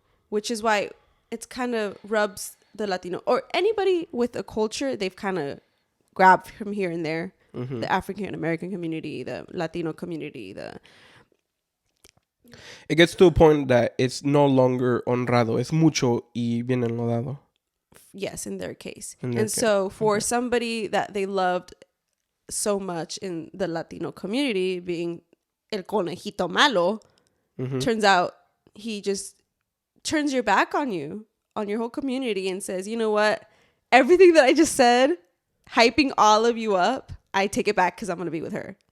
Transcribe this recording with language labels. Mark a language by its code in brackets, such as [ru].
[en] Which is why it's kind of rubs the Latino or anybody with a culture, they've kind of grabbed from here and there. Mm-hmm. The African American community, the Latino community, It gets to a point that it's no longer honrado. [es] Es mucho y bien enlodado. [en] yes, in their case. In their and so case. for Okay. somebody that they loved so much in the Latino community, being [es] el conejito malo, [en] Mm-hmm. turns out he just turns your back on you, on your whole community, and says, you know what? Everything that I just said, hyping all of you up, I take it back because I'm going to be with her.